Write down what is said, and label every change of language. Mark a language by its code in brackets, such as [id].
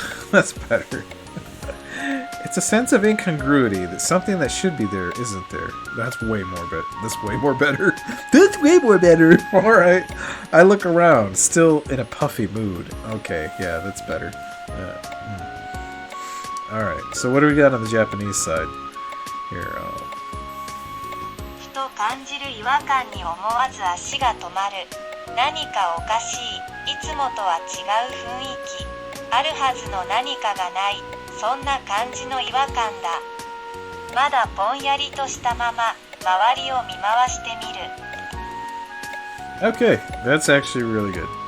[en] That's better. It's a sense of incongruity that something that should be there isn't there. That's way more better. That's way more better. That's way more better. All right. I look around, still in a puffy mood. Okay, yeah, that's better. All right. So what do we got on the Japanese side? Here. [ja] ふと感じる違和感に思わず足が止まる。何かおかしい。いつもとは違う雰囲気。あるはずの何かがない。そんな感じの違和感だ。まだぼんやりとしたまま周りを見回してみる。 [en] Okay, that's actually really good.